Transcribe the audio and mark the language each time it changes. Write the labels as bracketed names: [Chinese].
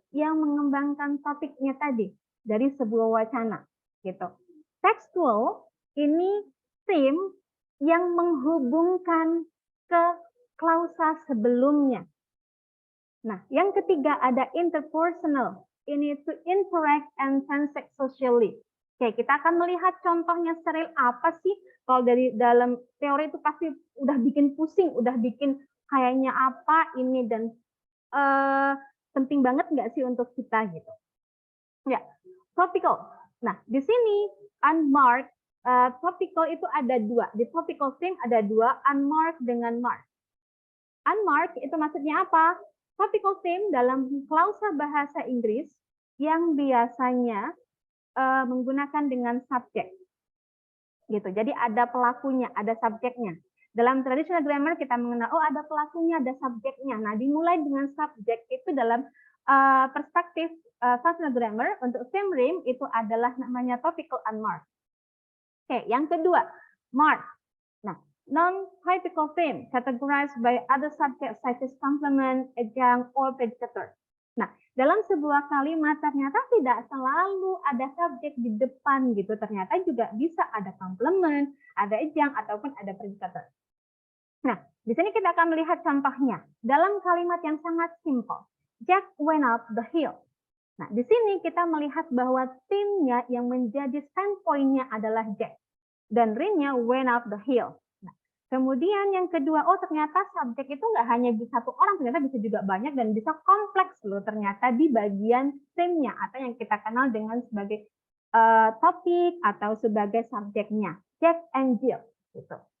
[Indonesian] Yang mengembangkan topiknya tadi dari sebuah wacana, gitu. Textual ini theme yang menghubungkan ke klausa sebelumnya. Nah, yang ketiga ada interpersonal. Ini [English] to interact and transact socially. [Indonesian] Oke, kita akan melihat contohnya steril apa sih? Kalau dari dalam teori itu pasti udah bikin pusing, udah bikin kayaknya apa ini dan penting banget nggak sih untuk kita gitu. Ya, topical. Nah, di sini unmarked, topical itu ada 2. Di topical theme ada 2, unmarked dengan marked. Unmarked itu maksudnya apa? Topical theme dalam klausa bahasa Inggris yang biasanya menggunakan dengan subjek. Gitu. Jadi ada pelakunya, ada subjeknya. Dalam traditional grammar kita mengenal, oh ada pelakunya, ada subjeknya. Nah, dimulai dengan subjek itu dalam perspektif traditional grammar untuk theme rim itu adalah namanya topical unmarked. Oke, yang kedua, marked. Nah, [English] non-typical theme categorized by other subjects such as complement, adjunct, or predictor. [Indonesian] Nah, dalam sebuah kalimat ternyata tidak selalu ada subjek di depan gitu. Ternyata juga bisa ada complement, ada adjunct, ataupun ada predictor. Nah, di sini kita akan melihat contohnya. Dalam kalimat yang sangat simple, [English] Jack went up the hill. [Indonesian] Nah, di sini kita melihat bahwa theme-nya yang menjadi standpoint-nya adalah Jack. Dan rim-nya [English] went up the hill. [Indonesian] Kemudian yang kedua, oh ternyata subjek itu nggak hanya di satu orang, ternyata bisa juga banyak dan bisa kompleks loh ternyata di bagian theme-nya atau yang kita kenal dengan sebagai topik atau sebagai subjeknya, Jack and Jill. Gitu.